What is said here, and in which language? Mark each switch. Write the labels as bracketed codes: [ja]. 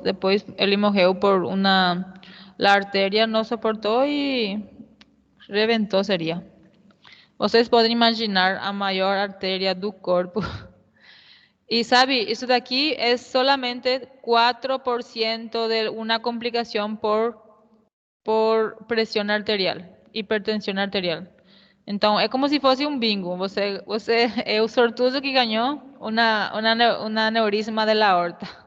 [pt] Depois ele morreu la arteria não suportou e reventou, seria. Vocês podem imaginar a maior artéria do corpo. [es] Y sabe, isso daqui es solamente 4% de una complicación por presión arterial, hipertensión arterial. [pt] Então, é como se fosse um bingo. Você é o sortudo que ganhou una aneurisma de la aorta.